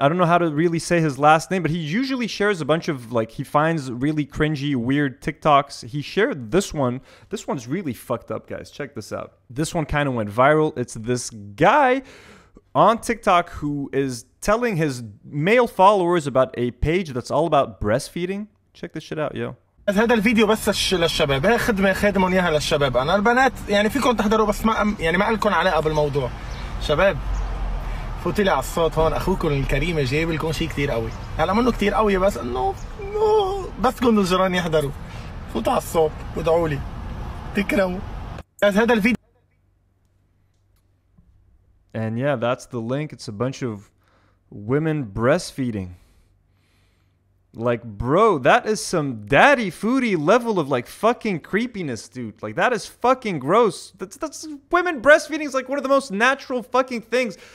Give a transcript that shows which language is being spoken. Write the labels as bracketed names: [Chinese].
[English] I don't know how to really say his last name, but he usually shares a bunch of like, he finds really cringy, weird TikToks. He shared this one. This one's really fucked up, guys. Check this out. This one kind of went viral. It's this guy on TikTok who is telling his male followers about a page that's all about breastfeeding. Check this shit out, yo. [Arabic] هذا الفيديو بس للشباب، هي خدمه خادمهم اياها للشباب. انا البنات يعني فيكم تحضروا بس ما لكم علاقه بالموضوع. شباب فوتوا لي على الصوت هون، اخوكم الكريم جايب لكم شيء كثير قوي. هلا منه كثير قوي بس انه بس كل الجيران يحضروا. فوتوا على الصوت وادعوا لي تكرموا. هذا الفيديو. [English] And yeah, that's the link. It's a bunch of women breastfeeding. Like, bro, that is some daddy foodie level of like fucking creepiness, dude. Like, that is fucking gross. That's women breastfeeding is like one of the most natural fucking things.